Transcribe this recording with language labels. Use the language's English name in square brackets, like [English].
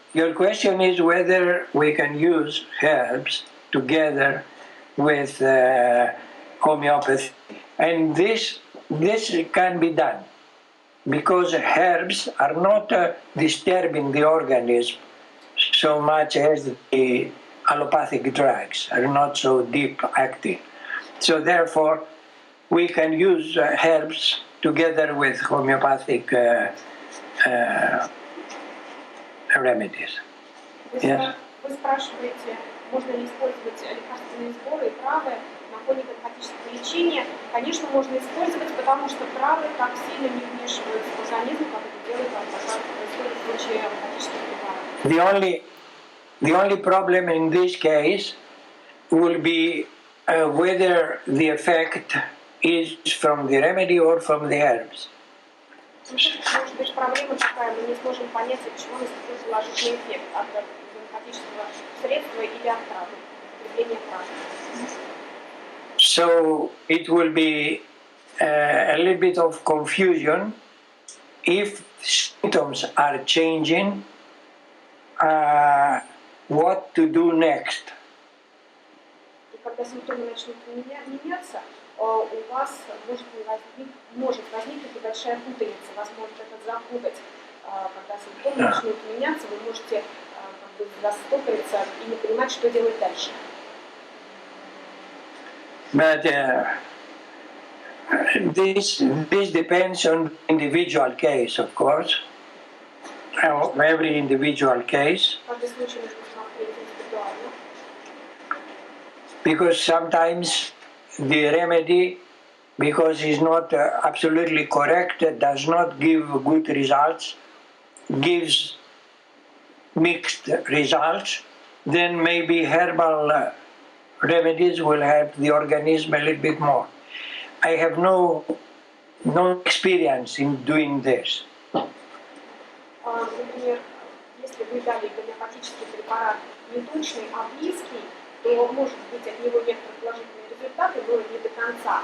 [English] Your question is whether we can use herbs together with homeopathy, and this can be done because herbs are not disturbing the organism so much as the allopathic drugs are not so deep acting. So therefore, we can use herbs together with homeopathic remedies. Yes. [Russian] Вы спрашиваете, можно ли использовать лекарственные сборы и травы на фоне гомеопатического лечения. Конечно, можно использовать, потому что травы так сильно не вмешиваются в организм, как это делает, происходит в случае гомеопатических препаратов. [English] The only problem in this case will be whether the effect is from the remedy or from the herbs. [Russian] Может быть, проблема такая, мы не сможем понять, от чего наступил положительный эффект, от гомеопатического средства или от травы, употребления травы. [English] So it will be a little bit of confusion if symptoms are changing, what to do next. [Russian] И когда симптомы начнут меняться, у вас может возникнуть небольшая путаница, вас может это запутать. Когда симптомы начнут меняться, вы можете застопориться и не понимать, что делать дальше. [English] But this depends on individual case, of course. Every individual case. [Russian] Каждый случай нужно смотреть индивидуально. [English] Because sometimes the remedy, because it's not absolutely correct, does not give good results, gives mixed results, then maybe herbal remedies will help the organism a little bit more. I have no experience in doing this. [Russian] Например, если вы дали гомеопатический препарат не точный, а близкий, то может быть от него некоторые положительные результаты, но не до конца.